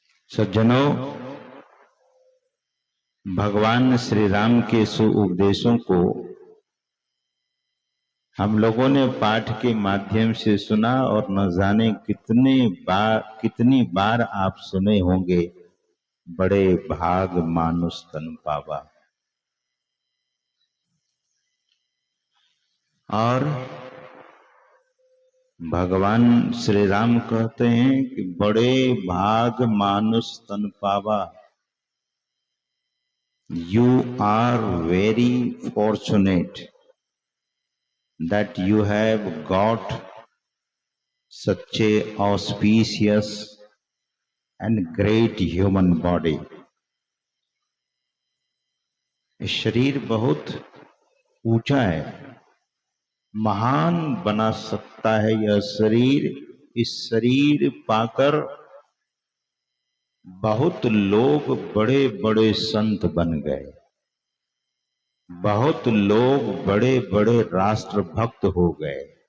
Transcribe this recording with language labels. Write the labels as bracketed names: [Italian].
[Hindi] सज्जनों, भगवान श्री राम के उपदेशों को हम लोगों ने पाठ के माध्यम से सुना और न जाने कितनी बार आप सुने होंगे, बड़े भाग मानुष तन पावा। और भगवान श्री राम कहते हैं कि बड़े भाग मानुष तन पावा। [English] You are very fortunate that you have got such a auspicious and great human body. [Hindi] शरीर बहुत ऊंचा है, महान बना सकता है यह शरीर। इस शरीर पाकर बहुत लोग बड़े बड़े संत बन गए, बहुत लोग बड़े बड़े राष्ट्रभक्त हो गए।